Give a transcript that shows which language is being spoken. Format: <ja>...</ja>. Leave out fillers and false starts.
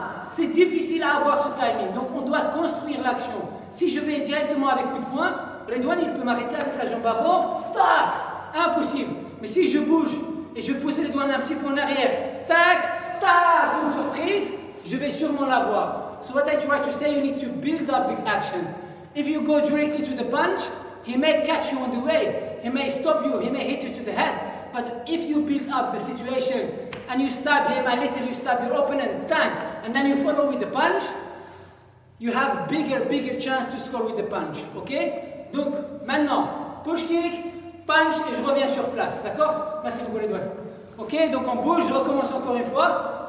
<fr>C'est difficile à avoir ce timing, donc on doit construire l'action. Si je vais directement avec coup de poing, Redouane, il peut m'arrêter avec sa jambe avant, tac, impossible. Mais si je bouge et je pousse les doigts un petit peu en arrière, tac, tac, une surprise, je vais sûrement l'avoir.</fr> <en>So what I try to say, you need to build up the action. If you go directly to the punch, he may catch you on the way, he may stop you, he may hit you to the head. But if you build up the situation and you stab him a little, you stab your opponent, tac, and then you follow with the punch, you have bigger chance to score with the punch, ok?</en> <fr>Donc, maintenant, push kick, punch, et je reviens sur place, d'accord? Merci beaucoup les doigts. Ok, donc on bouge, je recommence encore une fois.</fr>